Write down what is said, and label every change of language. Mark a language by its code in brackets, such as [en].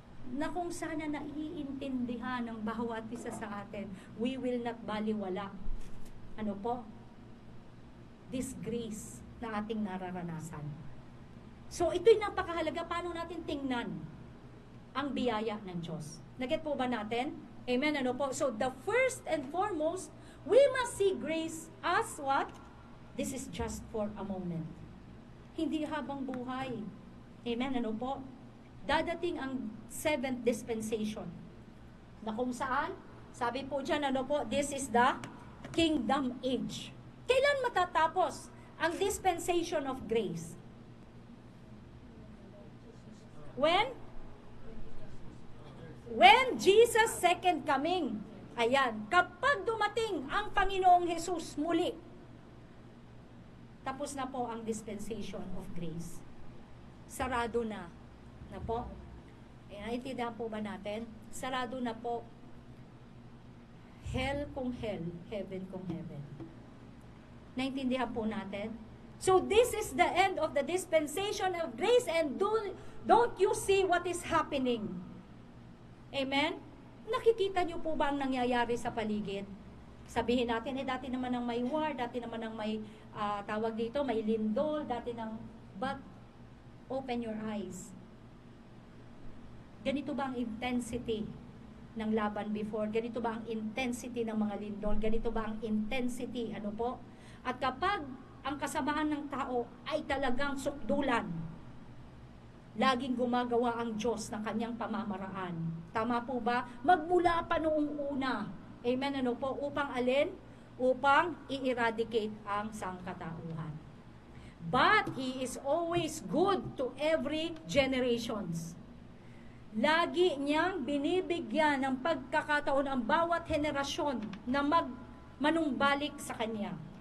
[tl] Na kung sana naiintindihan ng bawat isa sa atin, [en] we will not [tl] baliwala. Ano po? [en] This grace [tl] na ating nararanasan. So ito'y napakahalaga. Paano natin tingnan ang biyaya ng Diyos? Naget po ba natin? Amen, ano po? [en] So, the first and foremost, we must see grace as what? This is just for a moment. [tl] Hindi habang buhay. Amen, ano po? Dadating ang 7th dispensation. Na kung saan, sabi po dyan, ano po, [en] this is the kingdom age. [tl] Kailan matatapos ang dispensation of grace? [en] When Jesus' second coming. [tl] Ayan, kapag dumating ang Panginoong Jesus muli, tapos na po ang dispensation of grace. Sarado na. Na po? Naintindihan po ba natin? Sarado na po. Hell kung hell, heaven kung heaven. Naintindihan po natin? [en] So this is the end of the dispensation of grace, and don't you see what is happening? Amen? [tl] Nakikita niyo po ba ang nangyayari sa paligid? Sabihin natin, dati naman ang may war, dati naman ang may tawag dito, may lindol, dati nang, [en] but open your eyes. [tl] Ganito ba ang intensity ng laban before? Ganito ba ang intensity ng mga lindol? Ganito ba ang intensity, ano po? At kapag ang kasamaan ng tao ay talagang sukdulan, laging gumagawa ang Diyos ng kanyang pamamaraan. Tama po ba? Magmula pa noong una. Amen, ano po? Upang alin? Upang [en] i-eradicate [tl] ang sangkatauhan. [en] But He is always good to every generations. [tl] Lagi niyang binibigyan ng pagkakataon ang bawat henerasyon na manumbalik sa Kanya.